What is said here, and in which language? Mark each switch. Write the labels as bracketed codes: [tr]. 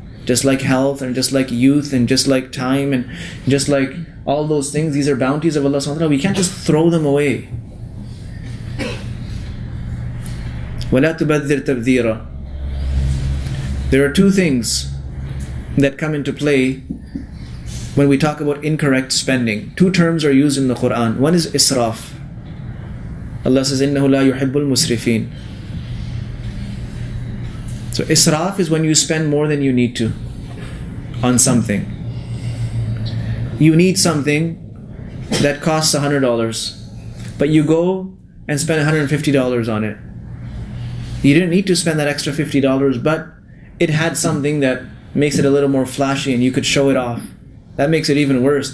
[en] Just like health, and just like youth, and just like time, and just like all those things, these are bounties of Allah subhanahu wa ta'ala. We can't just throw them away. [ar] وَلَا تُبَذِّرْ تَبْذِيرًا. [en] There are two things that come into play when we talk about incorrect spending. Two terms are used in the Quran. One is israf. Allah says, [ar] إِنَّهُ لَا يُحِبُّ الْمُسْرِفِينَ. [en] So israf is when you spend more than you need to on something. You need something that costs $100, but you go and spend $150 on it. You didn't need to spend that extra $50, but it had something that makes it a little more flashy and you could show it off. That makes it even worse.